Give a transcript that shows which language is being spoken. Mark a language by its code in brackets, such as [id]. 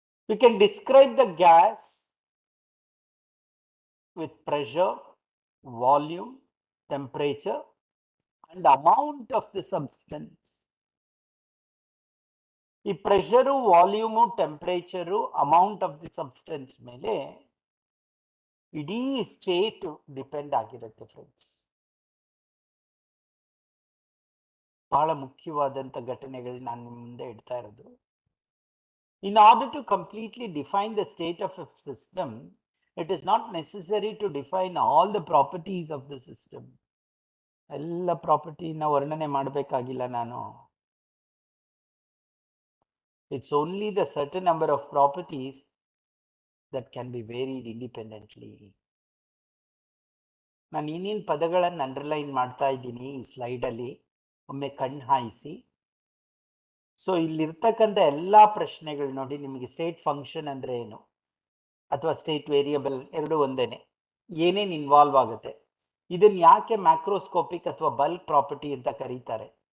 [en] We can describe the gas with pressure, volume, temperature and amount of the substance. [kn] ಈ pressure, volume, temperature, amount of the substance ಮೇಲೆ ಇಡೀ state depend ಆಗಿರುತ್ತೆ friends. ಬಹಳ ಮುಖ್ಯವಾದಂಥ ಘಟನೆಗಳು ನಾನು ನಿಮ್ಮ ಮುಂದೆ ಇಡ್ತಾ ಇರೋದು. [en] In order to completely define the state of a system, it is not necessary to define all the properties of the system. [kn] ಎಲ್ಲ ಪ್ರಾಪರ್ಟಿನ ವರ್ಣನೆ ಮಾಡಬೇಕಾಗಿಲ್ಲ ನಾನು. [en] It's only the certain number of properties that can be varied independently. [kn] ನಾನು ಏನೇನು ಪದಗಳನ್ನು underline ಮಾಡ್ತಾ ಇದ್ದೀನಿ ಈ ಸ್ಲೈಡಲ್ಲಿ, ಒಮ್ಮೆ ಕಣ್ಣು ಹಾಯಿಸಿ. ಸೊ ಇಲ್ಲಿರ್ತಕ್ಕಂಥ ಎಲ್ಲ ಪ್ರಶ್ನೆಗಳು ನೋಡಿ. ನಿಮಗೆ ಸ್ಟೇಟ್ ಫಂಕ್ಷನ್ ಅಂದರೆ ಏನು, ಅಥವಾ ಸ್ಟೇಟ್ ವೇರಿಯಬಲ್ ಎರಡು ಒಂದೇನೆ, ಏನೇನು ಇನ್ವಾಲ್ವ್ ಆಗುತ್ತೆ, ಇದನ್ನ ಯಾಕೆ ಮ್ಯಾಕ್ರೋಸ್ಕೋಪಿಕ್ ಅಥವಾ ಬಲ್ಕ್ ಪ್ರಾಪರ್ಟಿ ಅಂತ ಕರೀತಾರೆ.